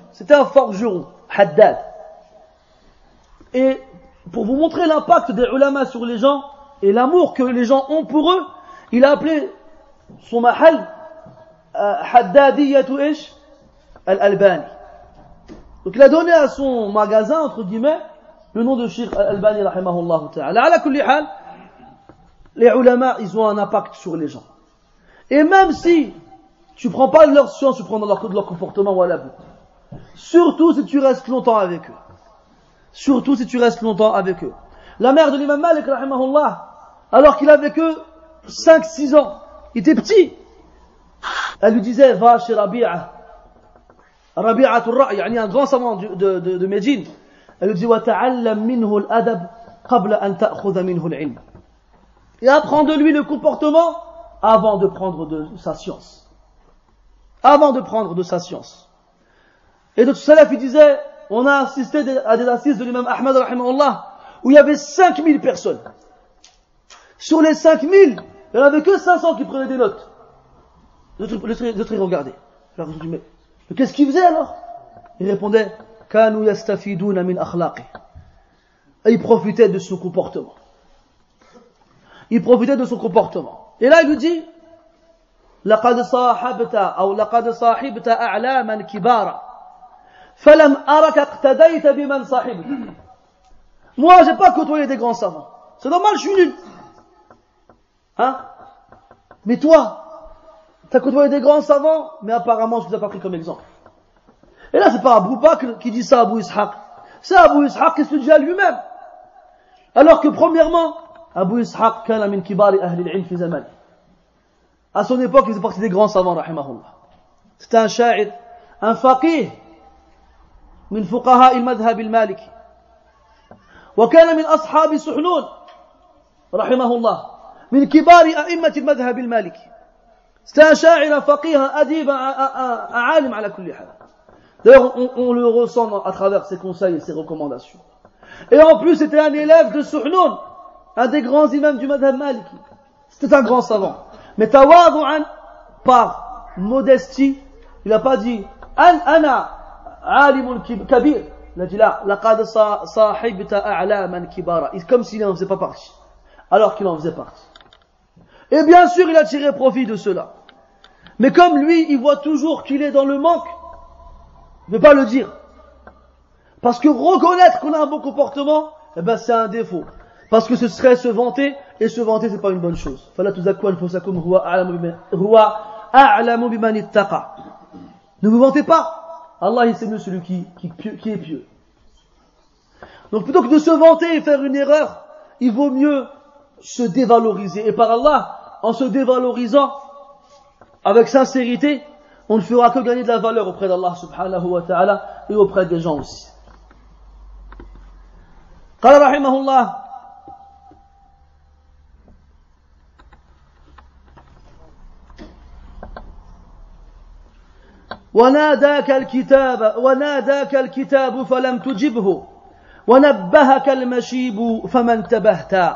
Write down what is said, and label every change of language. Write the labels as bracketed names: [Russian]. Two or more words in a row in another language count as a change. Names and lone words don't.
[French] C'était un forgeron, haddad. Et pour vous montrer l'impact des ulama sur les gens et l'amour que les gens ont pour eux, il a appelé son mahal Haddadiyatu Ish Al-Albani. Donc il a donné à son magasin, entre guillemets, le nom de Cheikh Al-Albani [Arabic] رحمه الله تعالى. على كل حال, [French] les ulama, ils ont un impact sur les gens. Et même si tu prends pas de leur science, tu prends de leur comportement, voilà. Surtout si tu restes longtemps avec eux. Surtout si tu restes longtemps avec eux. La mère de l'imam Malik, rahimahullah, alors qu'il avait que 5-6 ans, il était petit. Elle lui disait, va chez Rabi'atul Ra'i, un grand savant de Médine. Elle lui dit, [Arabic] وتعلم منه الأدب قبل أن تأخذ منه العلم. [French] Et apprends de lui le comportement avant de prendre de sa science. Avant de prendre de sa science. Et donc, Salaf, il disait, on a assisté à des assises de l'imam Ahmad, rahimahullah, où il y avait 5000 personnes. Sur les 5000, il n'y en avait que 500 qui prenaient des notes. Les autres, ils regardaient. Alors, je dis, mais qu'est-ce qu'ils faisaient alors? Il répondait, [Arabic] كانوا يستفيدون من أخلاقه. [French] Et ils profitaient de son comportement. il profitait de son comportement. Et là, il lui dit, [Arabic] لقد صاحبت أو لقد صاحبت أعلاما كبارا فلم أرك اقتديت بمن صاحبت. [French] Moi, j'ai pas côtoyé des grands savants. C'est normal, je suis nul. Hein? Mais toi, t'as côtoyé des grands savants, mais apparemment, je vous ai pas pris comme exemple. Et là, c'est pas Abu Bakr qui dit ça à Abu Ishaq. C'est Abu Ishaq qui se le dit à lui-même. Alors que, premièrement, [Arabic] أبو إسحاق كان من كبار أهل العلم في زمانه. [French] À son époque, il faisait partie des grands savants, rahimahullah. C'était un sha'ir, un faqih, [Arabic] من فقهاء المذهب المالكي. وكان من أصحاب سحنون رحمه الله من كبار أئمة المذهب المالكي. [French] C'était un [Arabic] شاعر فقيه أديب عالم على كل حال. [French] D'ailleurs, on le ressent à travers ses conseils et ses recommandations. Et en plus, c'était un élève de Suhnoun, un des grands imams du [Arabic] مذهب مالكي. [French] C'était un grand savant. Mais tawadu'an, par modestie, il n'a pas dit [Arabic] أنا عالم كبير. [French] Il a dit là, [Arabic] لقد صاحبت أعلاما كبارا. [French] Comme s'il n'en faisait pas partie. Alors qu'il en faisait partie. Et bien sûr, il a tiré profit de cela. Mais comme lui, il voit toujours qu'il est dans le manque, il ne veut pas le dire. Parce que reconnaître qu'on a un bon comportement, eh ben, c'est un défaut. Parce que ce serait se vanter, et se vanter, c'est pas une bonne chose. [Arabic] فلا تزكوا أنفسكم هو أعلم بمن اتقى. [French] Ne vous vantez pas. Allah, il sait mieux celui qui est pieux. Donc plutôt que de se vanter et faire une erreur, il vaut mieux se dévaloriser. Et par Allah, en se dévalorisant, avec sincérité, on ne fera que gagner de la valeur auprès d'Allah [Arabic] سبحانه وتعالى [French] et auprès des gens aussi. [Arabic] قال رحمه الله وناداك الكتاب فلم تجبه ونبهك المشيب فما انتبهت.